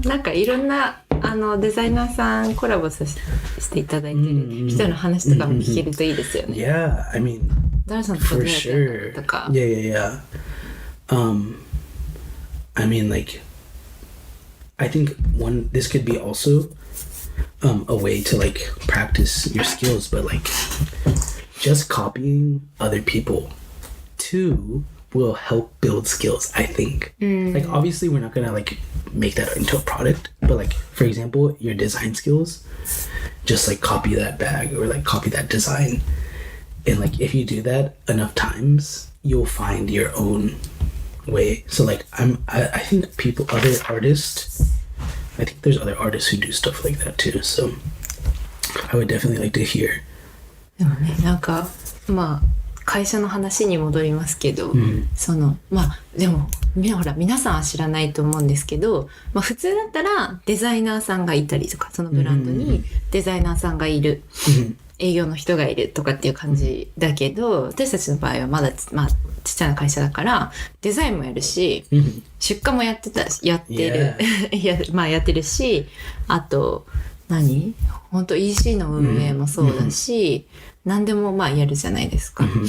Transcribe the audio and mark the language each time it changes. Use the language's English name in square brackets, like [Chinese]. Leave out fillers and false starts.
[Japanese] なんかいろんなデザイナーさんコラボしていただいてる人の話とかも聞けるといいですよね。 [English] Yeah, I mean, [Japanese] 誰さんとどうやってとか。 [English] Yeah. I mean, like, I think this could be also a way to like practice your skills, but like just copying other people too will help build skills, I think. Like, obviously we're not gonna like make that into a product, but like, for example, your design skills, just like copy that bag or like copy that design, and like if you do that enough times, you'll find your own way. So like I think other artists, I think there's other artists who do stuff like that too, so I would definitely like to hear. [Japanese] でもね、なんかまあ会社の話に戻りますけど、まあでもほら皆さんは知らないと思うんですけど、まあ、普通だったらデザイナーさんがいたりとか、そのブランドにデザイナーさんがいる、営業の人がいるとかっていう感じだけど、私たちの場合はまだ、ちっちゃな会社だからデザインもやるし、出荷もやってるやってるし、あと本当 EC の運営もそうだし、何でもやるじゃないですか。